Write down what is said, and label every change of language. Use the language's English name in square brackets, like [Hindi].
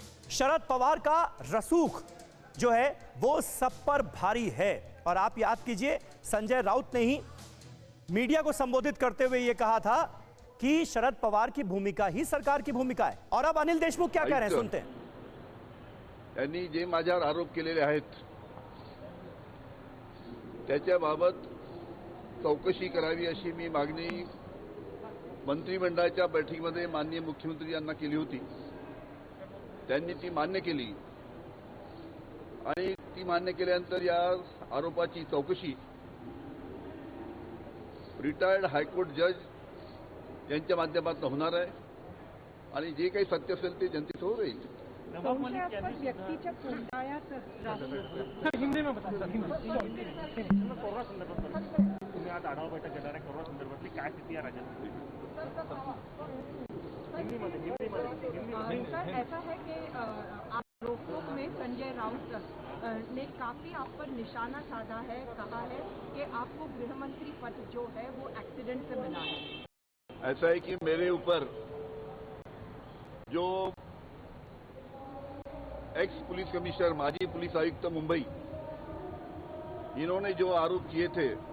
[Hindi] शरद पवार का रसूख जो है वो सब पर भारी है। और आप याद कीजिए, संजय राउत ने ही मीडिया को संबोधित करते हुए यह कहा था कि शरद पवार की भूमिका ही सरकार की भूमिका है। और अब अनिल देशमुख क्या कह रहे हैं, सुनते हैं। [Marathi] यांनी जे माझ्यावर आरोप केलेले आहेत त्याच्याबाबत चौकशी करावी अशी मी मागणी मंत्रिमंडळाच्या बैठकीमध्ये माननीय मुख्यमंत्री यांना केली होती। त्यांनी ती मान्य केली आणि ती मान्य केल्यानंतर या आरोपाची चौकशी रिटायर्ड हायकोर्ट जज यांच्या माध्यमातून होणार आहे आणि जे काही सत्य असेल ते जनतेसमोर येईल। व्यक्तीच्या कोणत्याच [Hindi] हिंदी में बता [Marathi] कोरोना संदर्भात तुम्ही आज आढावा बैठक घेणार आहे, कोरोना संदर्भातली काय स्थिती आहे राज्यात? [Hindi] सर, ऐसा है कि आरोपों में संजय राउत ने काफी आप पर निशाना साधा है, कहा है कि आपको गृह मंत्री पद जो है वो एक्सीडेंट से मिला है। ऐसा है कि मेरे ऊपर जो एक्स पुलिस कमिश्नर, [Marathi] माजी पुलिस आयुक्त मुंबई, [Hindi] इन्होंने जो आरोप किए थे